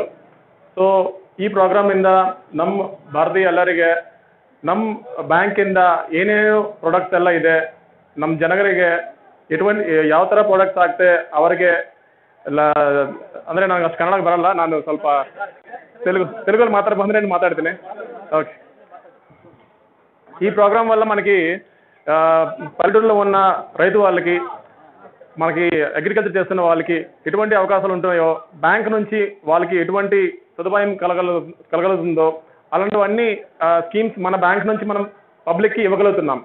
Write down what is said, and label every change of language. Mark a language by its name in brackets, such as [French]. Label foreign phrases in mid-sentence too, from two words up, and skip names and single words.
[Kannada] ಸೊ ಈ ಪ್ರೋಗ್ರಾಮ್ ಇಂದ ನಮ್ಮ ಭಾರತೀಯ ಎಲ್ಲರಿಗೆ ನಮ್ಮ ಬ್ಯಾಂಕಿಂದ ಏನೇನು ಪ್ರಾಡಕ್ಟ್ಸ್ ಎಲ್ಲ ಇದೆ, ನಮ್ಮ ಜನರಿಗೆ ಯಾವ ಥರ ಪ್ರಾಡಕ್ಟ್ಸ್ ಆಗ್ತೆ ಅವರಿಗೆ ಎಲ್ಲ ಅಂದರೆ ನನಗೆ ಅಷ್ಟು ಕನ್ನಡ ಬರಲ್ಲ, ನಾನು ಸ್ವಲ್ಪ తెలుగులో ಬಂದರೆ [Telugu] నేను మాట్లాడుతాను. ఓకే, ఈ ప్రోగ్రామ్ వల్ల మనకి పల్లెటూరులో ఉన్న రైతు వాళ్ళకి మనకి అగ్రికల్చర్ చేస్తున్న వాళ్ళకి ఎటువంటి అవకాశాలు ఉంటాయో, బ్యాంక్ నుంచి వాళ్ళకి ఎటువంటి సదుపాయం కలగలుగుతుందో అలాంటివన్నీ స్కీమ్స్ మన బ్యాంక్ నుంచి మనం పబ్లిక్కి ఇవ్వగలుగుతున్నాం.